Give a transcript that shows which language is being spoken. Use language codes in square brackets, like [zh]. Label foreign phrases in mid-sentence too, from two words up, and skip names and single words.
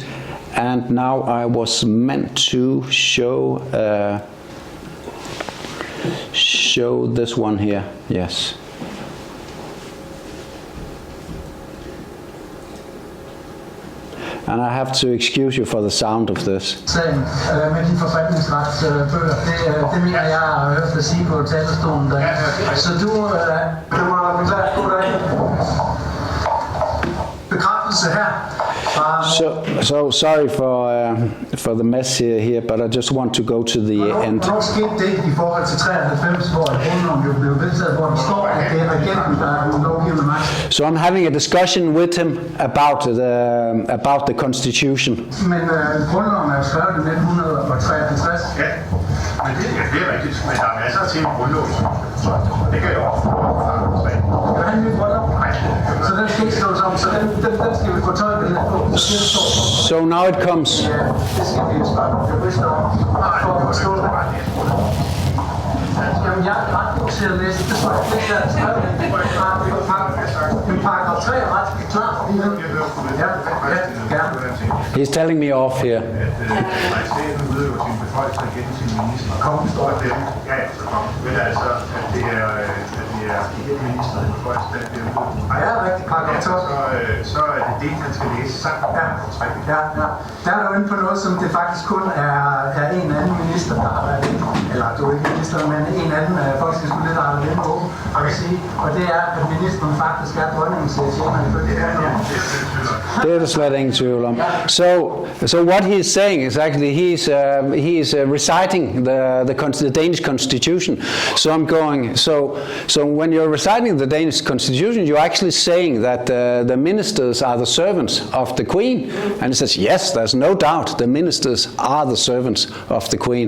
[en] And now I was meant to show this one here. Yes. And I have to excuse you for the sound of this. [da] Sagen med de forfatningsretsbøger, det mener jeg har hørt dig sige på talerstolen. Så du må beklager, god dag. Bekræftelse her. [en] So sorry for the mess here, but I just want to go to the end. [da] Hvornår skete det i forhold til 93, hvor grundloven jo blev vedtaget, hvor der står, at det er regenten, der er den lovgivende magt? [en] So I'm having a discussion with him about the constitution. [da] Men grundloven er jo skrevet i 1953. Ja, men det er rigtigt. Men der er masser af ting i grundloven, så det kan jeg også. Skal han nye grundlov? Nej. Så den skal ikke slås om, så den skal vi få tolket lidt på. [en] So now it comes. [da] Ja, det skal vi spørge om. Jeg vidste om, for at forstå det. Jamen, jeg er ret god til at læse. Det står ikke, der er skrevet. Men paragraf 3 er ret klar. Ja, gerne. [en] He's telling me off here. [da] Majestæten udøver sin beføjelse gennem sin minister. Kongen står der. Ja, så kongen. Men altså, at det er igennem ministeren beføjelse, der bliver udøvet. Ja, rigtig paragraf 12. Så er det det, han skal læse sammen. Ja. Der er du inde på noget, som det faktisk kun er en anden minister, der har været inde. Eller du er ikke minister, men en anden folketingspolitiker, der har været inde på. Og det er, at ministeren faktisk er dronningens tjener ifølge det her. Det er der slet ingen tvivl om. [en] So what he's saying is actually he's reciting the Danish constitution. So I'm going. So when you're reciting the Danish constitution, you're actually saying that the ministers are the servants of the Queen. And he says, yes, there's no doubt the ministers are the servants of the Queen.